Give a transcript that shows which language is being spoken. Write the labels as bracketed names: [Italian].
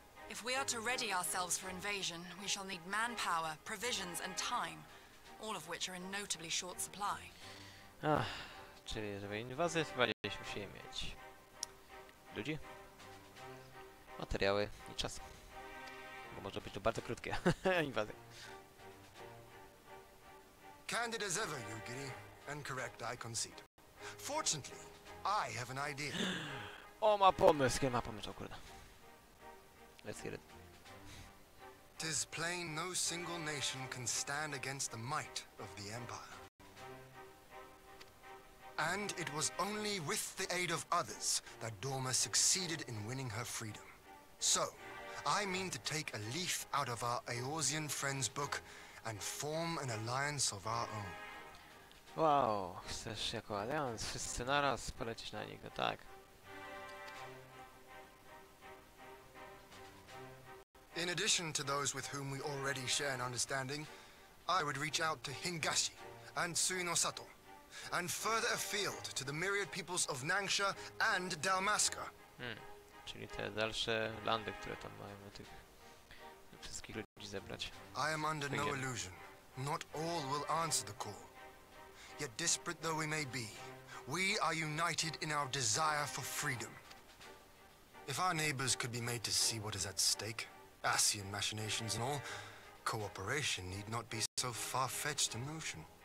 [English] If we are to ready ourselves for invasion, we shall need manpower, provisions and time, all of which are in notably short supply. [Polish] Ach, czyli żeby inwazję musimy mieć ludzi, materiały i czas. Bo może być to bardzo krótkie inwazje. [English] Candid as ever, you giddy, and correct, I concede. Fortunately, I have an idea. [Polish] O, ma pomysł, ma pomysł, o kurde. [English] Let's hear it. 'Tis plain no single nation can stand against the might of the Empire. And it was only with the aid of others that Dorma succeeded in winning her freedom. So, I mean to take a leaf out of our Eorzean friend's book and form an alliance of our own. [Polish] Wow, chcesz jako alians wszyscy naraz polecieć na niego, tak. [English] In addition to those with whom we already share an understanding, I would reach out to Hingashi and Suinosato, and further afield to the myriad peoples of Nangsha and Dalmasca. [Polish] Czyli te dalsze landy, które tam mają tych wszystkich ludzi zebrać. [English] I am under no illusion. Not all will answer the call. Yet disparate though we may be, we are united in our desire for freedom. If our neighbors could be made to see what is at stake, Asian machinations and all, cooperation need not be so far-fetched a notion.